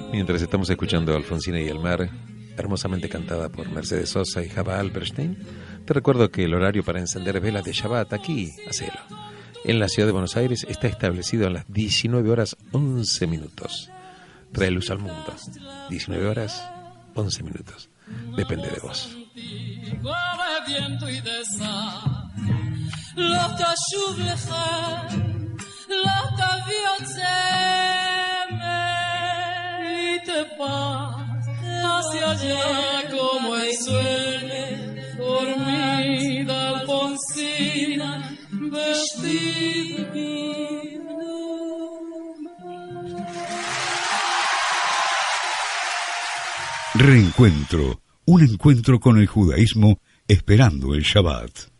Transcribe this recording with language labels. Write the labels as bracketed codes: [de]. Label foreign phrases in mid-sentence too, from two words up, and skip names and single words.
[es] Mientras estamos escuchando Alfonsina y el mar, hermosamente cantada por Mercedes Sosa y Java Alberstein, te recuerdo que el horario para encender velas de Shabbat aquí, hacelo, en la ciudad de Buenos Aires, está establecido a las 19 horas 11 minutos. Trae luz al mundo. 19 horas 11 minutos. Depende de vos. [he] לא תביא עוד זמר [es] y te vas hacia allá como el sueño dormida Alfonsina vestida Reencuentro, un encuentro con el judaísmo esperando el Shabbat.